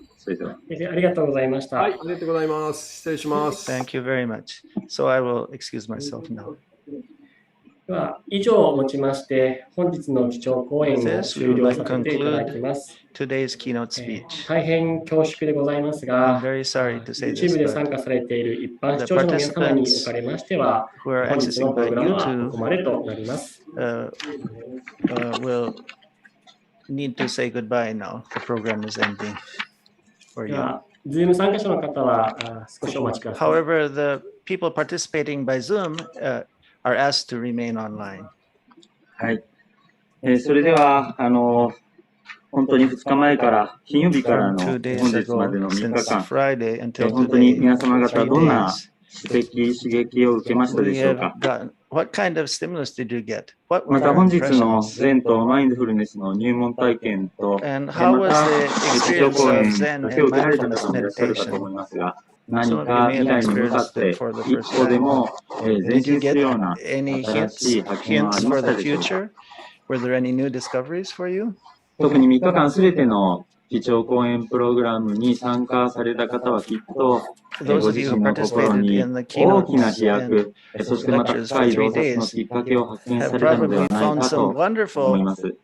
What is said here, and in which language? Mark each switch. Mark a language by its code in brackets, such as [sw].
[ja] ありがとうございました。はい、ありがとうございます。失礼します。 [en] Thank you very much. So I will excuse myself now. [ja] では以上をもちまして本日の基調講演を終了させていただきます。 [en] Today's keynote speech. [ja] 大変恐縮でございますが、 [en] I'm very sorry to say [ja] 一 [en] this, [ja] 部で [en] but [ja] 参加されている一般視聴者の皆様におかれましては、本日のプログラムはここまでとなります。 [en] will need to say goodbye now. The program is ending for you. [ja] Zoom 参加者の方は少しお待ちください。 [en] However, the people participating by Zoom are asked to remain online. [ja] はい。それでは、本当に2日前から、金曜日からの本日までの3日間、本当に皆様方どんな刺激を受けましたでしょうか。 [en] What kind of stimulus did you get? [ja] また本日の禅とマインドフルネスの入門体験と、また日常講演だけを受けられた方もいらっしゃるかと思いますが、何か未来に向かって一歩でも前進するような新しい発見はありましたでしょうか。 [en] Were there any new discoveries for you? [ja] 特に3日間すべての基調講演プログラムに参加された方はきっと、ご自身の心に大きな飛躍、そしてまた深い洞察のきっかけを発見されたのではないかと思います。